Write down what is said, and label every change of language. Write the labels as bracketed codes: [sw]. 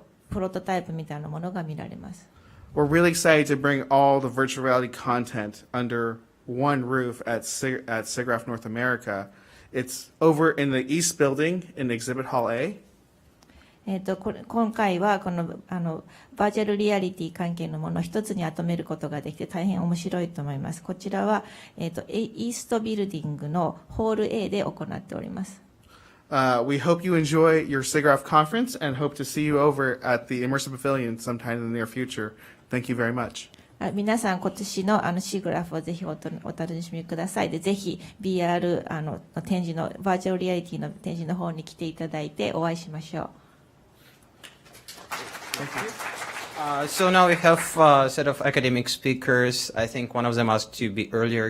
[ja] プロトタイプみたいなものが見られます。 [en] We're really excited to bring all the virtual reality content under one roof at SIGGRAPH North America. It's over in the East Building in Exhibit Hall A. [ja] 今回はこのバーチャルリアリティ関係のものを一つにまとめることができて大変面白いと思います。こちらは、イーストビルディングのホール A で行っております。 [en] We hope you enjoy your SIGGRAPH conference and hope to see you over at the Immersive Pavilion sometime in the near future. Thank you very much. [ja] 皆さん今年のSIGGRAPHをぜひお楽しみください。でぜひ BR の展示のバーチャルリアリティの展示の方に来ていただいてお会いしましょう。 [en] So now we have a set of academic speakers. I think one of them asked to be earlier.